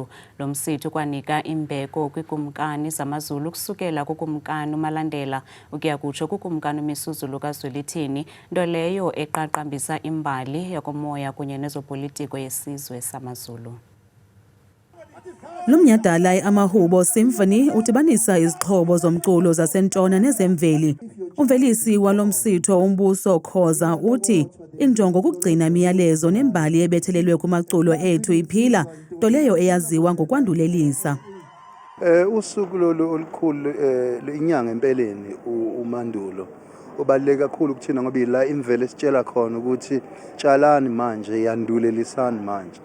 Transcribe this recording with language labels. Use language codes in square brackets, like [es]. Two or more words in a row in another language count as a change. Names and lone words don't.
[xh] Lo msitho kwanika imbeko kwikumkani zamaZulu kusukela kukumkani uMalandela ukuya kutsho kukumkani uMisuzulu kaZwelithini, nto leyo eqaqambisa imbali yakomoya kunye nezopolitiko yesizwe sama Zulu. Lo mnyhadala Amahubo Symphony udibanisa izixhobo zomculo zasentshona nezemveli. Umvelisi walo msitho uMbuso Khoza uthi injongo kugcina imiyalezo nembali ebethelelwe kumaculo ethu iphila, nto leyo eyaziwa ngokwandulelisa. [zu] Usuku lolu olukhulu inyanga empeleni umandulo ubaluleke kakhulu kuthina ngoba la imvelo esitshela khona ukuthi tshalani manje yandulelisani manje.